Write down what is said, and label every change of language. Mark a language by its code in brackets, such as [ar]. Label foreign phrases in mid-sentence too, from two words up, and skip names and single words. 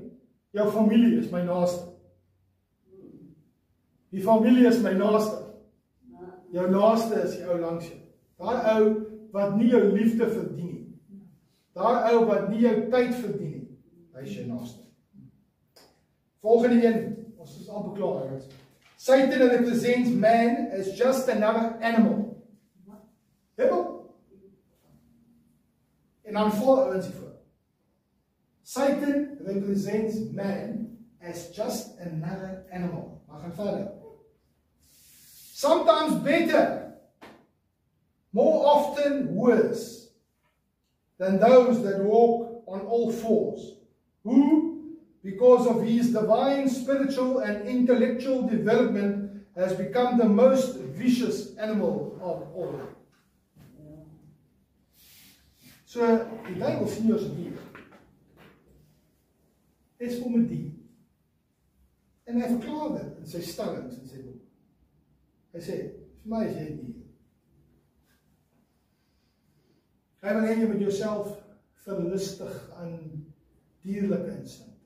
[af] Jou familie is my naaste. Die familie is my naaste. Jou naaste is die ou langs jou. Daai ou wat nie jou liefde verdien nie. Daai ou wat nie jou tyd verdien nie. Hy is jou naaste. Volgende een, ons is amper klaar. [en] Satan represents man as just another animal. [af] Hebel? En dan vol ouens hiervoor. [en] Satan represents man as just another animal. [af] Maar gaan verder. [en] Sometimes better, more often worse, than those that walk on all fours, who, because of his divine spiritual and intellectual development, has become the most vicious animal of all. [af] So, die Bybel sien ons hier. Dis kom 'n dier. En hy verklaar dit in sy stellings in sy boek. Hy sê, vir my is jy 'n dier. Hy wil hê jy moet jouself verlustig aan dierlike instinkte.